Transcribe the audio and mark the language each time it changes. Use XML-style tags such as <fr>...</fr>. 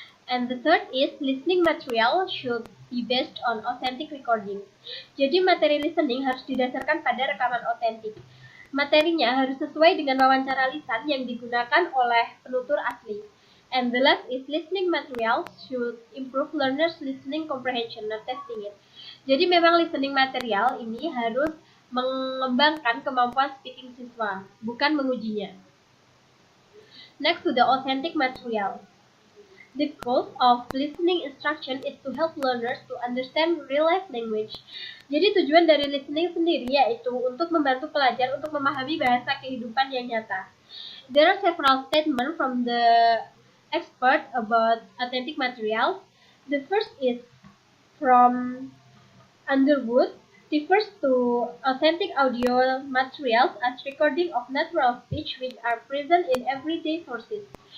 <en>And the third is listening material should be based on authentic recording.</en> <id>Jadi materi listening harus didasarkan pada rekaman otentik. Materinya harus sesuai dengan wawancara lisan yang digunakan oleh penutur asli.</id> <en>And the last is listening material should improve learners' listening comprehension, not testing it.</en> <id>Jadi memang listening material ini harus mengembangkan kemampuan speaking siswa, bukan mengujinya.</id> <en>Next to the authentic material. The goal of listening instruction is to help learners to understand real-life language.</en> <id>Jadi tujuan dari listening sendiri yaitu untuk membantu pelajar untuk memahami bahasa kehidupan yang nyata.</id> <en>There are several statements from the expert about authentic materials. The first is from Underwood, refers to authentic audio materials as recording of natural speech which are present in everyday sources.</en>